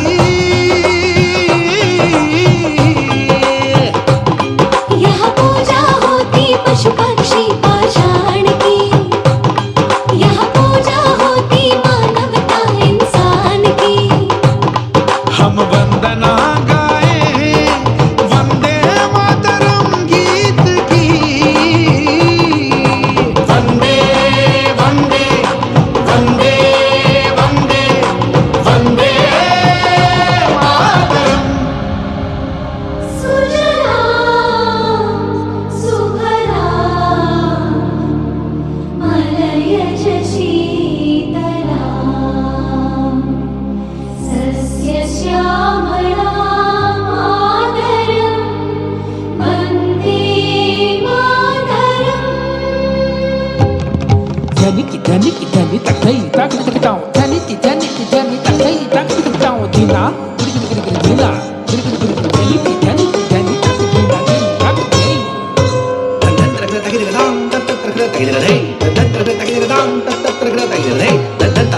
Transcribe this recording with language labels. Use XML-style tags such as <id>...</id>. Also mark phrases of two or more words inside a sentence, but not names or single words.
<hi>यहाँ पूजा होती पशु पक्षी पाषाण की, यहाँ पूजा होती मानवता इंसान की। हम वंदना गाए वंदे मातरम गीत की।</hi> <sa>वंदे वंदे वंदे वंदे वंदे मातरम। सुजला सुफला मलयज शीतला, सस्य श्यामला मातरं वन्दे मातरम्। ధనికి ధనికి ధని తకై తకతకతాం ధనికి ధనికి ధని తకై తకతకతాం దినా గిరిగిరిగిరి దినా గిరిగిరిగిరి ధనికి ధనికి ధని తకదినా దినా తకై तगिरदाम तत्र तगिरदाम तत्र तगिरदाम तत्र तगिरदाम तत्र तगिरदाम</sa>